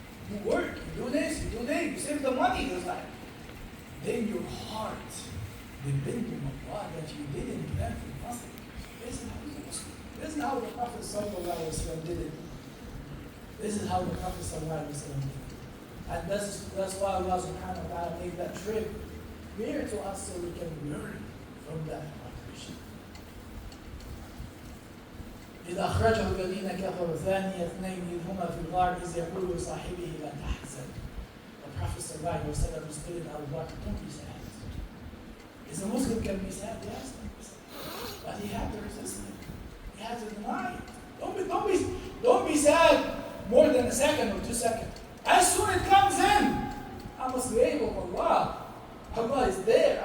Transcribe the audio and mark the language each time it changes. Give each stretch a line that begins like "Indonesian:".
English: You work, you do this, you do that, you save the money. It's like, then your heart depends on Allah that you didn't plan for nothing. This is how it goes. This is how the Prophet ﷺ did it. This is how the Prophet ﷺ did it. And that's why Allah subhanahu wa ta'ala made that trip clear to us so we can learn from that operation.
Arabic: إذا أخرجه الذين كفروا ثاني اثنين إذ هما في الغار إذ يقول لصاحبه لا تحزن.
English: The Prophet ﷺ was telling Abu Bakr, don't be sad. Is a Muslim can be sad? Yes, but he had to resist it. He had to deny it. Don't be sad more than a second or 2 seconds. As soon as it comes in, I'm a slave of Allah. Allah is there.